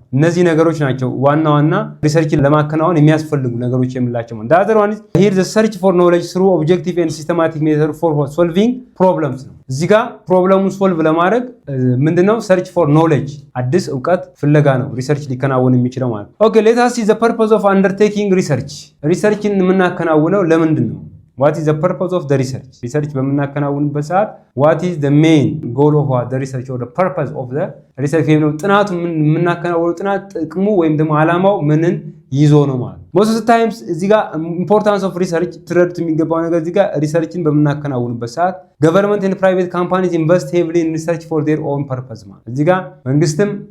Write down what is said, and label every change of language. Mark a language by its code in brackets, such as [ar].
[am] እነዚህ ነገሮች ናቸው ዋና ሪሰርችን ለማከናወን የሚያስፈልጉ ነገሮች የምንላቸው ማለት። [en] the other one is here the search for knowledge through objective and systematic method for solving problems [am] ነው። እዚህ ጋር ፕሮብለሙን ሶልቭ ለማድረግ ምንድነው ሰርች ፎር ኖሌጅ አዲስ እውቀት ፍለጋ ነው ሪሰርች ሊከናወን የሚችለው ማለት። [en] ኦኬ ሌት አስ ሲ ዘ ፐርፖዝ ኦፍ አንደርቴኪንግ ሪሰርች። [am] ሪሰርችን የምናከናውነው ለምንድን ነው? [en] what is the purpose of the research? [am] ሪሰርች በምናከናውንበት ሰዓት [en] what is the main goal of the research or the purpose of the research? [am] ወይም ነው ጥናቱ የምናከናውነው ጥናት ጥቅሙ ወይም ደግሞ ዓላማው ምንን ይዞ ነው ማለት። [en] most of the times [am] እዚህ ጋር importance of research ትረዱት የሚገባው ነገር እዚህ ጋር ሪሰርችን በምናከናውንበት ሰዓት [en] government and private companies invest heavily in research for their own purpose [am] ማለት። እዚህ ጋር መንግስትም